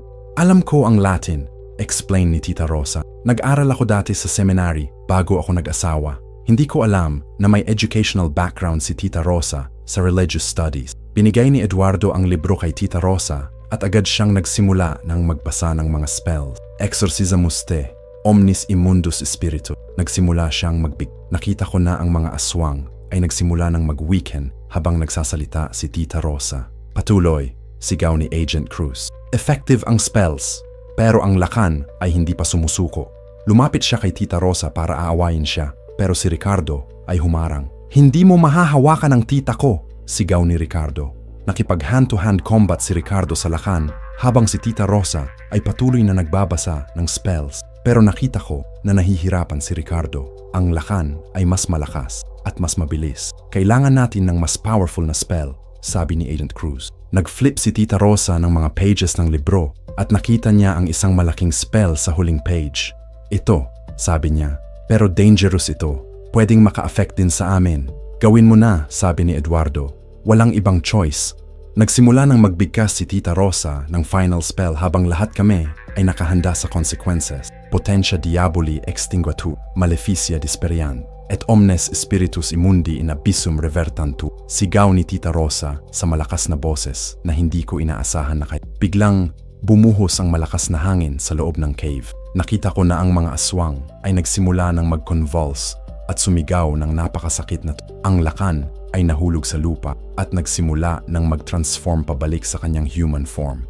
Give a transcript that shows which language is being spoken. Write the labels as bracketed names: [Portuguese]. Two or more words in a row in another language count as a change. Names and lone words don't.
[Filipino] Alam ko ang Latin, explain ni Tita Rosa. Nag-aral ako dati sa seminary bago ako nag-asawa. Hindi ko alam na may [English] educational background [Filipino] si Tita Rosa sa [English] religious studies. [Filipino] Binigay ni Eduardo ang libro kay Tita Rosa at agad siyang nagsimula ng magbasa ng mga spells. [Latin] Exorcismus te, omnis immundus spiritu. [Filipino] Nagsimula siyang magbig. Nakita ko na ang mga aswang ay nagsimula ng mag-weaken habang nagsasalita si Tita Rosa. Patuloy, sigaw ni Agent Cruz. Effective ang spells, pero ang Lakan ay hindi pa sumusuko. Lumapit siya kay Tita Rosa para aawayin siya, pero si Ricardo ay humarang. Hindi mo mahahawakan ang tita ko, sigaw ni Ricardo. Nakipag [English] hand-to-hand combat [Filipino] si Ricardo sa Lakan habang si Tita Rosa ay patuloy na nagbabasa ng spells. Pero nakita ko na nahihirapan si Ricardo. Ang Lakan ay mas malakas at mas mabilis. Kailangan natin ng mas powerful na spell, sabi ni Agent Cruz. Nag-flip si Tita Rosa ng mga pages ng libro at nakita niya ang isang malaking spell sa huling page. Ito, sabi niya, pero dangerous ito. Pwedeng maka-affect din sa amin. Gawin mo na, sabi ni Eduardo. Walang ibang choice. Nagsimula ng magbigkas si Tita Rosa ng [English] final spell [Filipino] habang lahat kami ay nakahanda sa consequences. [Latin] Potentia diaboli extinguatu, maleficia disperiant, et omnes spiritus immundi in abyssum revertantu. [Filipino] Sigaw ni Tita Rosa sa malakas na boses na hindi ko inaasahan na kayo. Biglang bumuhos ang malakas na hangin sa loob ng cave. Nakita ko na ang mga aswang ay nagsimula ng mag-convulse at sumigaw ng napakasakit na Ang Lakan ay nahulog sa lupa at nagsimula ng mag-transform pabalik sa kanyang [English] human form.